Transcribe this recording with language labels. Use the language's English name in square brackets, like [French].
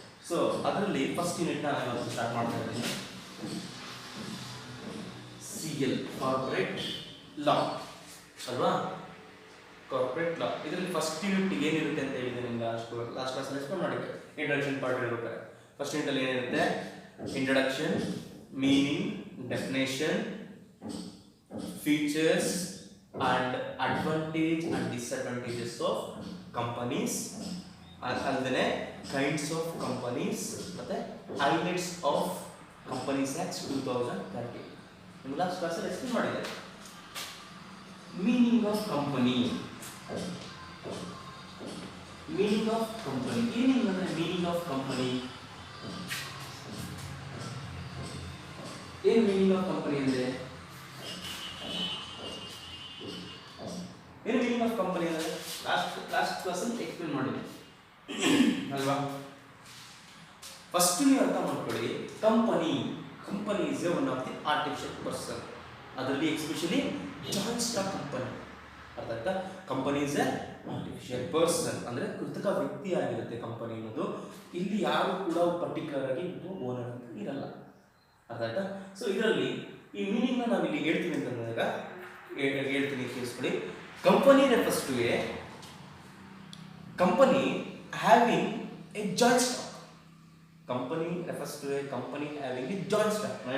[Kannada] So ಅದರಲ್ಲಿ first ಯೂನಿಟ್ನ ನಾನು start ಮಾಡ್ತಾ ಇದ್ದೀನಿ. ಸಿ ಎಲ್ ಕಾರ್ಪೊರೇಟ್ ಲಾ ಅಲ್ವಾ, ಕಾರ್ಪೊರೇಟ್ ಲಾ. ಇದರಲ್ಲಿ ಫಸ್ಟ್ ಯೂನಿಟ್ ಏನಿರುತ್ತೆ ಅಂತ ಹೇಳಿದೆ ನಿಮ್ಗೆ ಲಾಸ್ಟ್ ಕ್ಲಾಸಲ್ಲಿ ಎಕ್ಸ್ಪ್ಲೇನ್ ಮಾಡಿದ್ದೆ. ಇಂಟ್ರಡಕ್ಷನ್ ಪಾರ್ಟ್ ಇರಬೇಕಾದ್ರೆ ಫಸ್ಟ್ ಯೂನಿಟಲ್ಲಿ ಏನಿರುತ್ತೆ? [English] introduction, meaning, definition, features and advantage and disadvantages of companies, [Kannada] alladene [English] kinds of companies, [Kannada] ಮತ್ತೆ [English] highlights of companies act 2013 [Kannada] ನಿಮಗೆ ಲಾಸ್ಟ್ ಕ್ಲಾಸಲ್ಲಿ ಎಕ್ಸ್ಪ್ಲೇನ್ ಮಾಡಿದೆ. [English] meaning of company, meaning of company [Kannada] ಏನಿಲ್ಲ. [English] meaning of company [Kannada] ಏನು? [English] meaning of company [Kannada] ಅಂದ್ರೆ ಏನು? Meaning of company ಅಂದರೆ last ಕ್ಲಾಸಲ್ಲಿ ಎಕ್ಸ್ಪ್ಲೇನ್ ಮಾಡಿದೆ ಅಲ್ವಾ. [English] first [Kannada] ನೀವು ಅರ್ಥ ಮಾಡ್ಕೊಳ್ಳಿ, [English] Company is a one of the artificial person. [Kannada] ಅದರಲ್ಲಿ ಎಸ್ಪೆಷಲಿ ಜಾಯಿಂಟ್ ಸ್ಟಾಕ್ ಕಂಪನಿ. ಅರ್ಥ ಆಯ್ತಾ? [English] company is a artificial person [Kannada] ಅಂದರೆ ಕೃತಕ ವ್ಯಕ್ತಿ ಆಗಿರುತ್ತೆ ಕಂಪನಿ ಅನ್ನೋದು. ಇಲ್ಲಿ ಯಾರು ಕೂಡ ಪರ್ಟಿಕ್ಯುಲರ್ ಆಗಿ ಓನರ್ ಅಂತ ಇರಲ್ಲ. ಅರ್ಥ ಆಯ್ತಾ? ಸೊ ಇದರಲ್ಲಿ ಈ ಮೀನಿಂಗ್ನ ನಾವು ಇಲ್ಲಿ ಹೇಳ್ತೀವಿ ಅಂತಂದಾಗ ಹೇಳ್ತೀನಿ, ಕೇಳಿಸ್ಕೊಳ್ಳಿ. [English] Company refers to a company having a joint stock. Company refers to a company having a joint stock.